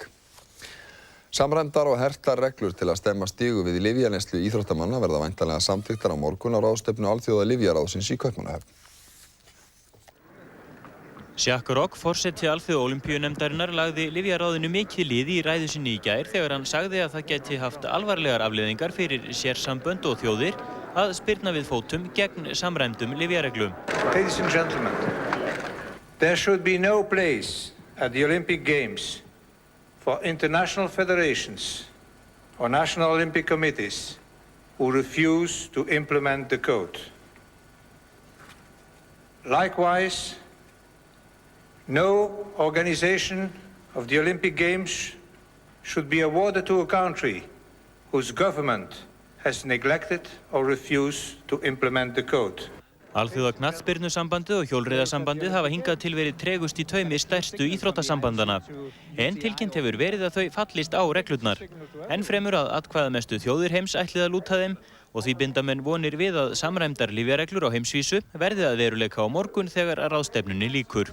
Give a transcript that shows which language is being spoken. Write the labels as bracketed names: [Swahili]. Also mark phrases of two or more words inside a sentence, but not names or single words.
[Icelandic] Samræmdar og hertar reglur til að stemma stigu við lyfjaneyslu íþróttamanna verða væntanlega samþykktar á morgun á ráðstefnu Alþjóða lyfjaráðsins í Kaupmannahöfn. Jacques Roch, forseti Alþjóða Ólympíunefndarinnar, lagði lyfjaráðinu mikið lið í ræðu sinni í gær þegar hann sagði að það gæti haft alvarlegar afleiðingar fyrir sérsambönd og þjóðir að spyrna við fótum gegn samræmdum lyfjareglum. [English] Ladies and gentlemen, there should be no place at the Olympic Games for international federations or national Olympic committees who refuse to implement the code. Likewise, no organization of the Olympic Games should be awarded to a country whose government has neglected or refused to implement the code. [Icelandic] Alþjóða knattspyrnusambandið og hjólreiðasambandið hafa hingað til verið tregust í taumi stærstu íþróttasambandana. En tilkynnt hefur verið að þau fallist á reglurnar. Enn fremur að atkvæðamestu þjóðir heims ætlið að lúta þeim og því binda menn vonir við að samræmdar lyfjareglur á heimsvísu verði að veruleika á morgun þegar ráðstefnunni lýkur.